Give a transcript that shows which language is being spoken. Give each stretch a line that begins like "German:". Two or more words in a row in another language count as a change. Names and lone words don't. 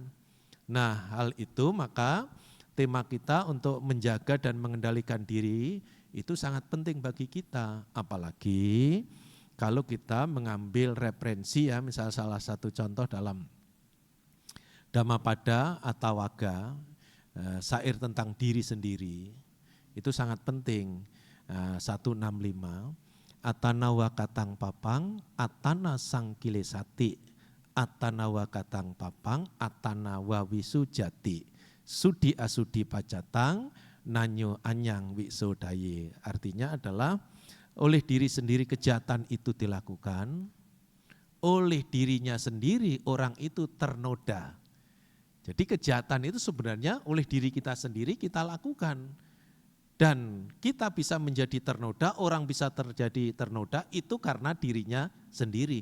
Indonesian: Nah, hal itu maka tema kita untuk menjaga dan mengendalikan diri itu sangat penting bagi kita. Apalagi kalau kita mengambil referensi ya, misal salah satu contoh dalam Dhammapada Attawagga, syair tentang diri sendiri, itu sangat penting. 165,
Pali: Atanawa katang papang, atana sangkilesati, atanawa katang papang, atanawa wisujati, sudi asudi pacatang, nanyo anyang wisodaya.
Indonesian: Artinya adalah oleh diri sendiri kejahatan itu dilakukan, oleh dirinya sendiri orang itu ternoda. Jadi kejahatan itu sebenarnya oleh diri kita sendiri kita lakukan. Dan kita bisa menjadi ternoda, orang bisa terjadi ternoda itu karena dirinya sendiri.